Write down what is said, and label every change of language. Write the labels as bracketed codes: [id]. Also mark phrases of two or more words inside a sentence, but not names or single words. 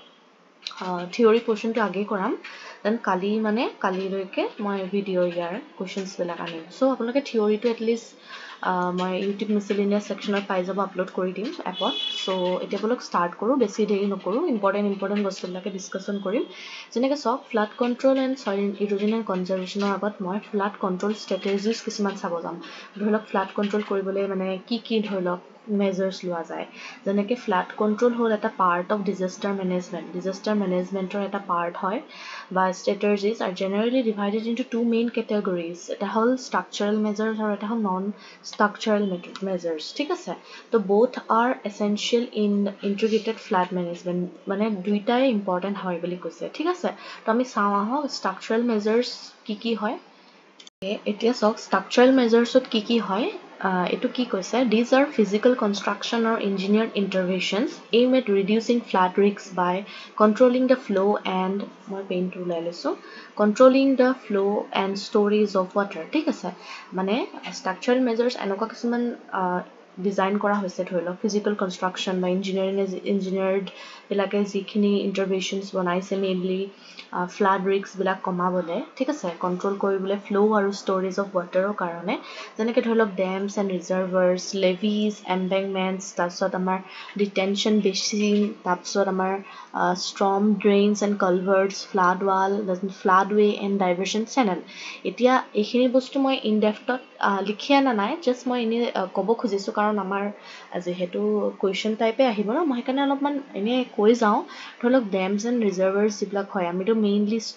[en] theory portion [as] আগে কৰাম দেন কালিলৈকে মই ভিডিঅ' ইয়াৰ কোৱেশ্চনছ বিলাক আনিম সো আপোনালোকে থিওৰিটো এটলিষ্ট মই [en] YouTube miscellaneous section [as] পাই যাব আপলোড কৰি দিম এপত সো এতিয়া বলক স্টাৰ্ট কৰো বেছি দেৰি নকৰো ইম্পৰ্টেন্ট বস্তুবিলাকে ডিসকাশন কৰিম যেনেকৈ [en] sub flood control and soil erosion and conservation [as] মই [en] flood control strategies [as] কিছুমান চাব যাম ধৰি লওক [en] flood control [as] কৰিবলৈ মানে কি ধৰি লওক measures লোৱা যায় যেনেকৈ [en] flood control [as] হ'ল এটা [en] part of disaster management [as] এটা পাৰ্ট হয় বা [en] strategies are generally divided into two main categories [as] এটা হ'ল [en] structural measures [as] আৰু এটা হ'ল [en] non structural measures [as] ঠিক আছে তো [en] both are essential in integrated flood management [as] মানে দুইটাই important হয় বুলি কৈছে ঠিক আছে তো আমি চাওঁ আহক [en] structural measures [as] কি হয় এতিয়া সক [en] structural measures [as] কি হয় এটো কি কৈছে [en] these are physical construction or engineered interventions aimed at reducing flood risks by controlling the flow and [as] মই পেইনটো লৈ লৈছো [en] controlling the flow and storage of water [as] ঠিক আছে মানে [en] structural measures [as] এনেকুৱা কিছুমান ডিজাইন কৰা হৈছে ধৰি লওক [en] physical construction [as] বা ইঞ্জিনিয়াৰ্ড বিলাকে যিখিনি ইন্টাৰভেনশনছ বনাইছে মেইনলি [en] flood risk [as] বিলাক কমাবলে ঠিক আছে কন্ট্ৰোল কৰিবলৈ ফ্লো আৰু [en] storage of water [as] কাৰণে যেনেকৈ ধৰি লওক [en] dams and reservoirs levees embankments [as] তাৰপিছত আমাৰ [en] detention basin [as] তাৰপিছত আমাৰ [en] storm drains and culverts flood wall flood way and diversion channel [as] এতিয়া এইখিনি বস্তু মই ইন ডেফটত লিখি আনা নাই জাষ্ট মই এনেই ক'ব খুজিছোঁ কাৰণ আমাৰ যিহেতু [en] question type [as] আহিব ন মই সেইকাৰণে অলপমান এনেই কৈ যাওঁ ধৰি লওক [en] dams and reservoirs [as] যিবিলাক হয় আমিতো মেইনলি